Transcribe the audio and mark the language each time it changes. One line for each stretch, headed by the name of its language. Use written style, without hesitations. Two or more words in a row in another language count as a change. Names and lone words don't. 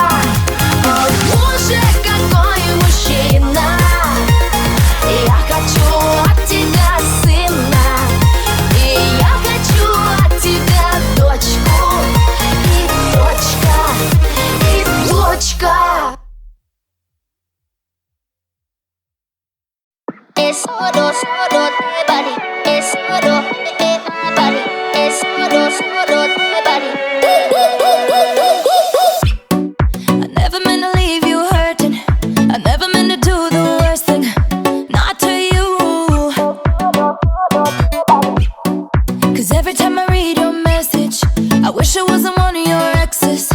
Russian: О боже, какой мужчина! Я хочу от тебя сына, и я хочу от тебя дочку. И точка, и точка.
Spanish: Es solo de body. Es solo de body. Es solo de body.
English: I never meant to leave you hurting. I never meant to do the worst thing. Not to you. 'Cause every time I read your message, I wish I wasn't one of your exes.